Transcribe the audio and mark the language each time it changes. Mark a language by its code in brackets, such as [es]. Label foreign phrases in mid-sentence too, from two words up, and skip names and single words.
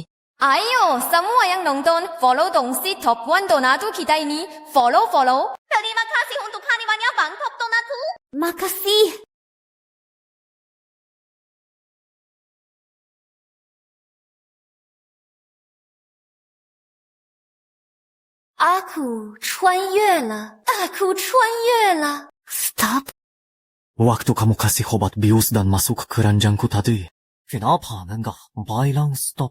[id] Ayo, semua yang nonton, follow Dongsi Top One Donatu kita ini. Follow. Terima kasih untuk hadiahnya Bang Top Donatu. Makasih. Aku [zh] 穿越了. Aku 穿越了. [id] Stop. Waktu kamu kasih obat bius dan masuk ke keranjangku tadi, kenapa enggak bilang stop?